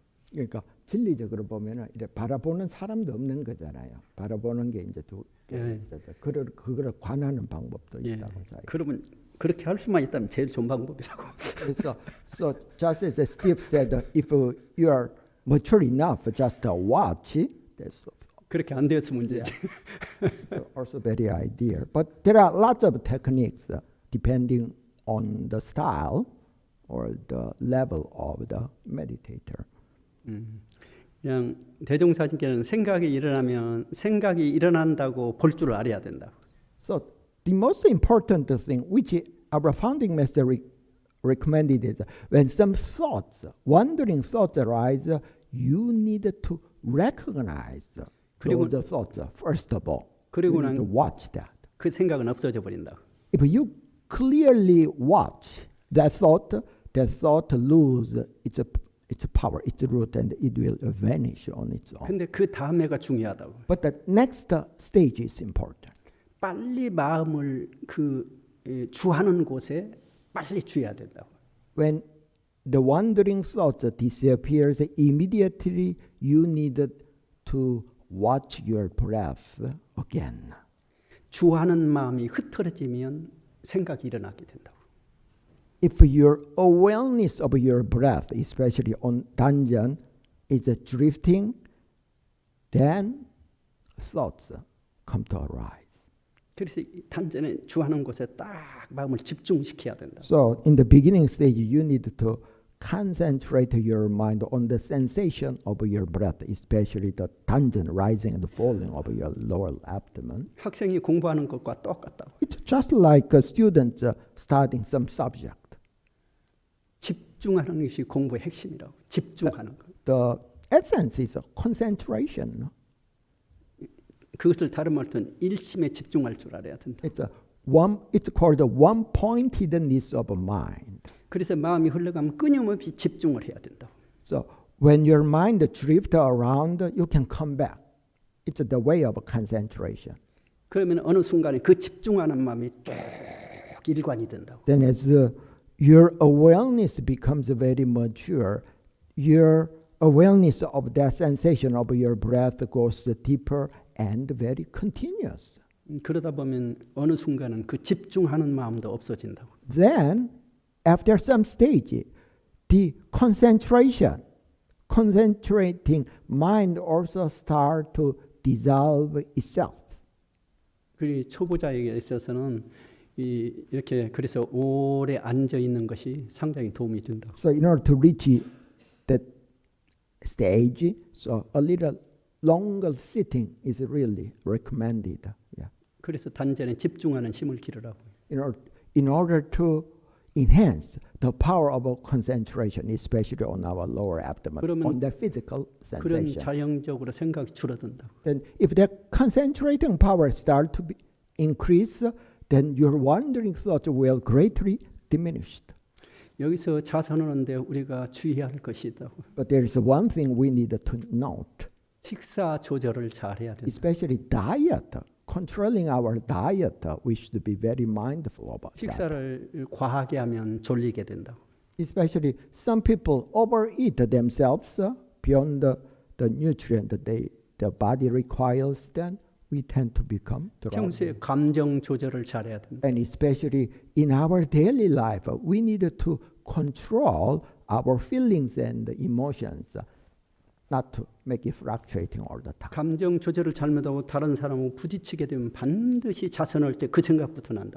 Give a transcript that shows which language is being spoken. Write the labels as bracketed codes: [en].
[ko] 그러니까 진리적으로 보면은 이래 바라보는 사람도 없는 거잖아요. 바라보는 게 이제 그거를 관하는 방법도 있다고. 그러면 그렇게 할 수만 있다면 제일 좋은 방법이라고. [en] 그래서 so just as Steve said, if you are mature enough, just watch. That's [ko] 그렇게 안 되어서 문제지. [en] also very ideal. But there are lots of techniques depending on the style or the level of the meditator. [ko] 그냥 대종사님께는 생각이 일어나면 생각이 일어난다고 볼 줄 알아야 된다. [en] So the most important thing which our founding master recommended is when some thoughts, wandering thoughts arise, you need to recognize those thoughts first of all. [ko] 그리고 [en] you need to watch that. [ko] 그 생각은 없어져 버린다. [en] If you clearly watch that thought lose its power, its root, and it will vanish on its own. [ko] 근데 그 다음에가 중요하다고. [en] But the next stage is important. [ko] 빨리 마음을 주하는 곳에 빨리 주어야 된다고. [en] When the wandering thoughts disappears, immediately you need to watch your breath again. [ko] 주하는 마음이 흐트러지면 생각이 일어나게 된다고. [en] If your awareness of your breath, especially on danjan, is drifting, then thoughts come to arise. [ko] 그래서 단전에 주하는 곳에 딱 마음을 집중시켜야 된다. [en] So in the beginning stage, you need to concentrate your mind on the sensation of your breath, especially the danjan rising and falling of your lower abdomen. [ko] 학생이 공부하는 것과 똑같다고. [en] It's just like students studying some subject. [ko] 집중하는 것이 공부의 핵심이라고. 집중하는 것. [en] The essence is concentration. [ko] 그것을 다른 말로는 일심에 집중할 줄 알아야 된다. [en] It's called the one-pointedness of mind. [ko] 그래서 마음이 흘러가면 끊임없이 집중을 해야 된다. [en] So when your mind drifts around, you can come back. It's the way of concentration. [ko] 그러면 어느 순간에 그 집중하는 마음이 쭉 일관이 된다고. [en] Then as your awareness becomes very mature, your awareness of that sensation of your breath goes deeper and very continuous. [ko] 그러다 보면 어느 순간은 그 집중하는 마음도 없어진다고. [en] Then, after some stage, the concentrating mind also start to dissolve itself. [ko] 그리고 초보자에게 있어서는 이렇게 그래서 오래 앉아 있는 것이 상당히 도움이 된다. [en] So in order to reach that stage, so a little longer sitting is really recommended. Yeah. [ko] 그래서 단전에 집중하는 힘을 기르라고. [en] In order to enhance the power of concentration, especially on our lower abdomen, on the physical [ko] 그런 [en] sensation. [ko] 자연적으로 생각이 줄어든다. [en] Then if that concentrating power start to increase, then your wandering thoughts will greatly diminished. [ko] 여기서 자선하는데 우리가 주의해야 할 것이 있다고. [en] But there is one thing we need to note. [ko] 식사 조절을 잘 해야 된다. [en] Especially diet. Controlling our diet, we should be very mindful about that. [ko] 식사를 과하게 하면 졸리게 된다. [en] Especially some people overeat themselves beyond the nutrient that the body requires, then we tend to become [ko] 평소에 [en] drowsy. [ko] 감정 조절을 잘해야 된다. [en] And especially in our daily life, we need to control our feelings and emotions, not to make it fluctuating all the time. [ko] 감정 조절을 잘못하고 다른 사람하고 부딪히게 되면 반드시 자선할 때 그 생각부터 난다.